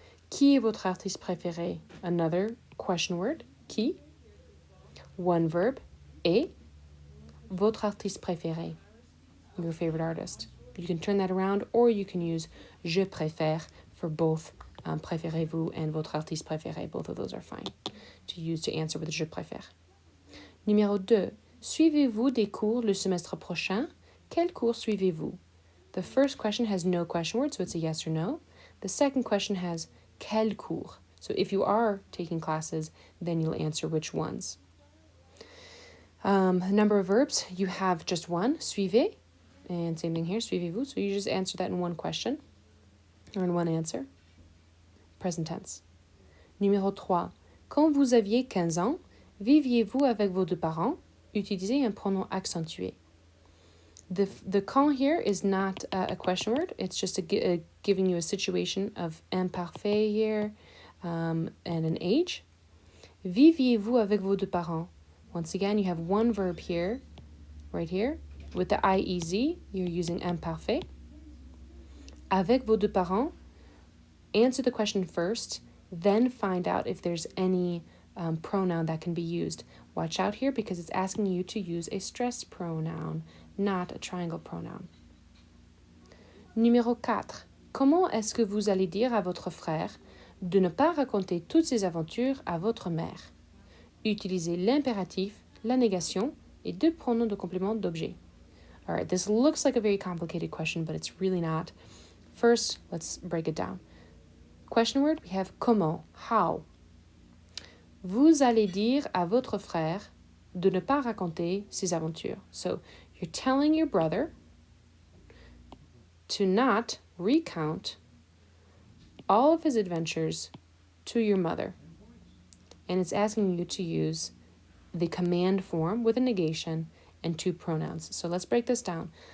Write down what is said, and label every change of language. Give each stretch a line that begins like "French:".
French: Qui est votre artiste préféré?
English: Another question word. Qui? One verb. Et?
French: Votre artiste préféré.
English: Your favorite artist. You can turn that around, or you can use
French: je préfère
English: for both
French: préférez-vous
English: and
French: votre artiste préféré.
English: Both of those are fine to use to answer with
French: je préfère. Numéro 2. Suivez-vous des cours le semestre prochain? Quel cours suivez-vous?
English: The first question has no question word, so it's a yes or no. The second question has
French: quel cours.
English: So if you are taking classes, then you'll answer which ones. Number of verbs, you have just one, suivez. And same thing here, suivez-vous. So you just answer that in one question or in one answer. Present tense.
French: Numéro 3. Quand vous aviez 15 ans, viviez-vous avec vos deux parents? Utilisez un pronom accentué.
English: The quand here is not a question word. It's just giving you a situation of imparfait here and an age.
French: Viviez-vous avec vos deux parents?
English: Once again, you have one verb here, right here. With the IEZ, you're using imparfait.
French: Avec vos deux parents,
English: answer the question first, then find out if there's any pronoun that can be used. Watch out here because it's asking you to use a stress pronoun, not a triangle pronoun.
French: Numéro 4. Comment est-ce que vous allez dire à votre frère de ne pas raconter toutes ses aventures à votre mère? Utilisez l'impératif, la négation et deux pronoms de complément d'objet.
English: All right, this looks like a very complicated question, but it's really not. First, let's break it down. Question word, we have comment, how.
French: Vous allez dire à votre frère de ne pas raconter ses aventures.
English: So you're telling your brother to not recount all of his adventures to your mother. And it's asking you to use the command form with a negation and two pronouns. So let's break this down.